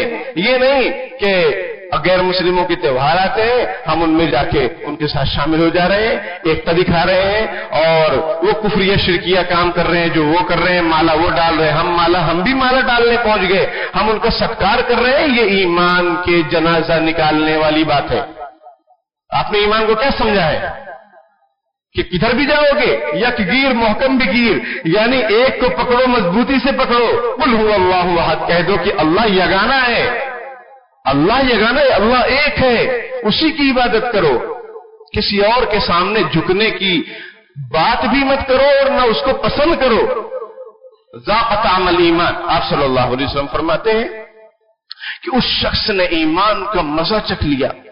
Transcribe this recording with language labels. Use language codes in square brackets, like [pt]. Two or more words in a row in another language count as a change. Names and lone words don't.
[ur] یہ نہیں کہ غیر مسلموں کے تہوار آتے ہیں ہم ان میں جا کے ان کے ساتھ شامل ہو جا رہے ہیں, ایکتا دکھا رہے ہیں اور وہ کفریہ شرکیہ کام کر رہے ہیں جو وہ کر رہے ہیں, مالا وہ ڈال رہے ہیں, ہم بھی مالا ڈالنے پہنچ گئے, ہم ان کا ستکار کر رہے ہیں. یہ ایمان کے جنازہ نکالنے والی بات ہے. آپ نے ایمان کو کیا سمجھا ہے کہ کدھر بھی جاؤ گے [fa] یک گیر محکم بھی گیر, [ur] یعنی ایک کو پکڑو مضبوطی سے پکڑو. [ar] قل هو اللہ احد, [ur] کہہ دو کہ اللہ یگانہ ہے, اللہ یگانہ ہے, اللہ ایک ہے, اسی کی عبادت کرو. کسی اور کے سامنے جھکنے کی بات بھی مت کرو اور نہ اس کو پسند کرو. [ar] ذاق طعم الایمان, [ur] آپ صلی اللہ علیہ وسلم فرماتے ہیں کہ اس شخص نے ایمان کا مزہ چکھ لیا.